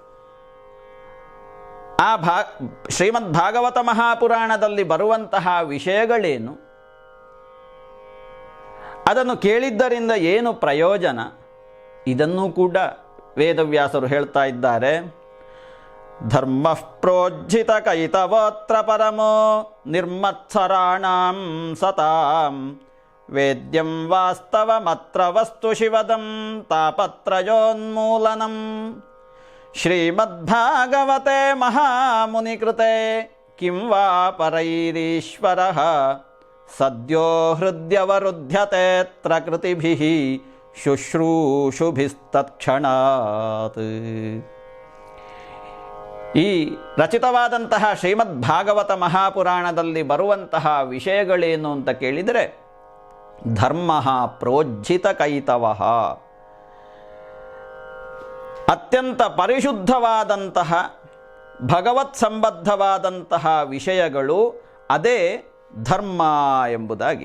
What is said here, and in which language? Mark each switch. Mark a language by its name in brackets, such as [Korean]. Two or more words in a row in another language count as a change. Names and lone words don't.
[Kannada] ಆ ಶ್ರೀಮದ್ ಭಾಗವತ ಮಹಾಪುರಾಣದಲ್ಲಿ ಬರುವಂತಹ ವಿಷಯಗಳೇನು? ಅದನ್ನು ಕೇಳಿದ್ದರಿಂದ ಏನು ಪ್ರಯೋಜನ? ಇದನ್ನೂ ಕೂಡ ವೇದವ್ಯಾಸರು ಹೇಳ್ತಾ ಇದ್ದಾರೆ. [Sanskrit] ಧರ್ಮ ಪ್ರೋಜ್ಜಿತ ಕೈತವೋತ್ರ ಪರಮೋ ನಿರ್ಮತ್ಸರಾಣಾಂ ಸತಾಂ ವೇದ್ಯಂ ವಾಸ್ತವಮತ್ರ ವಸ್ತು ಶಿವದಂ ತಾಪತ್ರಯೋನ್ಮೂಲನಂ ಶ್ರೀಮದ್ಭಾಗವತೆ ಮಹಾಮುನಿಕೃತೆ ಕಿಂ ವಾ ಪರೈರೀಶ್ವರಃ ಸದ್ಯೋ ಹೃದ್ಯವರುಧ್ಯತೆತ್ರ ಕೃತಿಭಿಃ ಶುಶ್ರೂಷುಭಿಸ್ತತ್ಕ್ಷಣಾತ್. [Kannada] ಈ ರಚಿತವಾದಂತಹ ಶ್ರೀಮದ್ ಭಾಗವತ ಮಹಾಪುರಾಣದಲ್ಲಿ ಬರುವಂತಹ ವಿಷಯಗಳೇನು ಅಂತ ಕೇಳಿದರೆ, [Sanskrit] ಧರ್ಮ ಪ್ರೋಜ್ಜಿತ ಕೈತವಃ, [Kannada] ಅತ್ಯಂತ ಪರಿಶುದ್ಧವಾದಂತಹ ಭಗವತ್ ಸಂಬದ್ಧವಾದಂತಹ ವಿಷಯಗಳು, ಅದೇ ಧರ್ಮ ಎಂಬುದಾಗಿ.